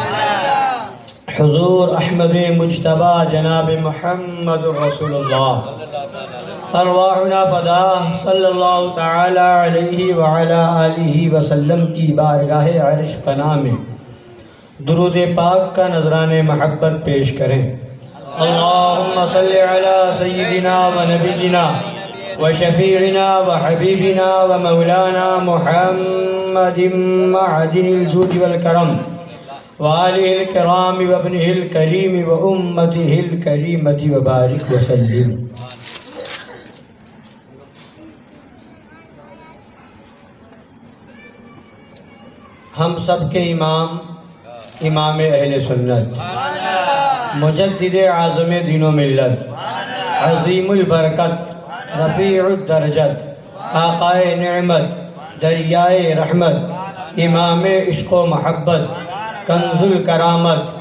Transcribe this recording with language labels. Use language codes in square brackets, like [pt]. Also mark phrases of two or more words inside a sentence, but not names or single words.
[ur] حضور احمد مجتبی جناب محمد رسول اللہ، [ar] ارواحنا فداہ صلی اللہ تعالی علیہ وعلی آلہ وسلم [ur] کی بارگاہ عرش پناہ میں درود پاک کا نذران محبت پیش کریں۔ [ar] اللہم صلی علی سیدنا و نبینا و شفیعنا و حبیبنا و مولانا محمد معدن الجود والکرم و آلہ الکرام و ابنہ الکریم و امتہ الکریمت و بارک وسلم۔ [ur] ہم سب کے امام اہل سنت، مجدد اعظم دین و ملت، عظیم البرکت، رفیع الدرجت، آقائے نعمت، دریائے رحمت، امام عشق و محبت، کنز الکرامت،